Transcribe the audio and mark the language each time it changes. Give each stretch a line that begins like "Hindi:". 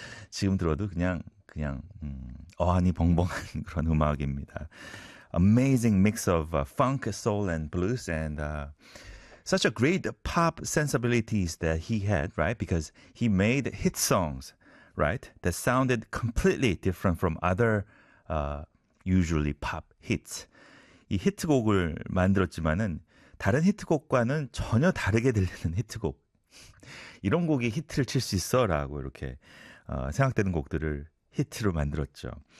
Korean: 지금 들어도 그냥 어안이 벙벙한 그런 음악입니다.
English: Amazing mix of funk, soul, and blues, and such a great pop sensibilities that he had, right? Because he made hit songs, right? That sounded completely different from other usually pop hits.
Korean: 이 히트곡을 만들었지만은 다른 히트곡과는 전혀 다르게 들리는 히트곡. 이런 곡이 히트를 칠수 있어라고 이렇게 생각되는 곡들을 히트로 만들었죠.